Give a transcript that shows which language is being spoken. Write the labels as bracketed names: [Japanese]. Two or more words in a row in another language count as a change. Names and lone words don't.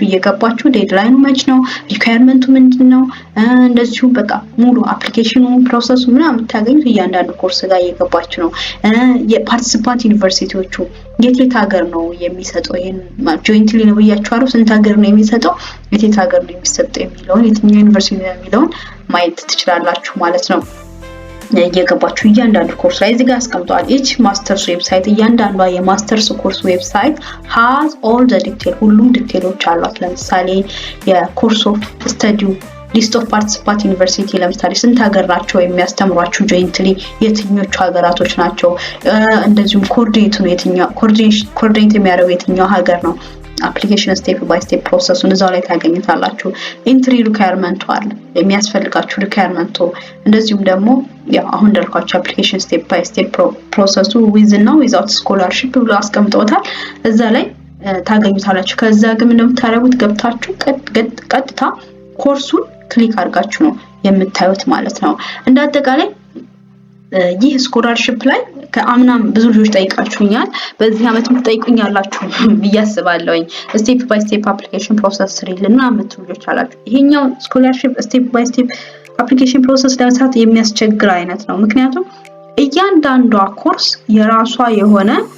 [Amharic] እየገባችሁ ዴድላይኑ መች ነው ሪኳየርመንቱ ምንድነው እንደዚሁ በቃ ሙሉ አፕሊኬሽኑ ፕሮሰሱ ምናምን ታገኙት እያንዳንዱ ኮርስ ጋር እየገባችሁ ነው የፓርቲሲፓንት ዩኒቨርሲቲዎቹ የት ሀገር ነው የሚሰጠው ይሄን ጆይንትሊ ነው ብያችኋለሁ ስንት ሀገር ነው የሚሰጠው የት ሀገር ነው የሚሰጠው የሚለውን የትኛው ዩኒቨርሲቲ ነው የሚለውን ማየት ትችላላችሁ ማለት ነው እየገባችሁ እያንዳንዱ ኮርስ ላይ እዚህ ጋር አስቀምጧል [English] each masters website [Amharic] እያንዳንዱ የማስተርስ ኮርስ ዌብሳይት [English] has all the detail [Amharic] ሁሉም ዲቴሎች አሏት ለምሳሌ የኮርስ [English] of study list of participant university [Amharic] ለምሳሌ ስንት ሀገር ናቸው የሚያስተምሯችሁ ጆይንትሊ የትኞቹ ሀገራቶች ናቸው እንደዚሁም ኮኦርዲኔት ነው የትኛው ኮኦርዲኔት የሚያደርገው የትኛው ሀገር ነው [English] application step by step process-ን [Amharic] እዛው ላይ ታገኙታላችሁ [English] entry requirement [Amharic] አለ የሚያስፈልጋችሁ requirement እንደዚሁም ደግሞ ያው አሁን እንዳልኳችሁ [English] application step by step process with [Amharic] እና [English] without scholarship [Amharic] ብሎ አስቀምጠውታል እዛ ላይ ታገኙታላችሁ ከዛ ግን ምንም ታረጉት ገብታችሁ ቀጥታ ኮርሱን ክሊክ አድርጋችሁ ነው የምታዩት ማለት ነው እንዳጠቃላይ ይህ ስኮላርሺፕ ላይ ከአምናም ብዙ ልጆች ጠይቃችሁኛል በዚህ አመት ምትጠይቁኛላችሁ ብያስባለሁኝ [English] step by step application process [Amharic] ሪልና አመት ልጆች አላችሁ ይሄኛው ስኮላርሺፕ [English] step by step application process [Amharic] ለመስራት የሚያስቸግር አይነት ነው ምክንያቱም እያንዳንዷ ኮርስ የራሷ የሆነ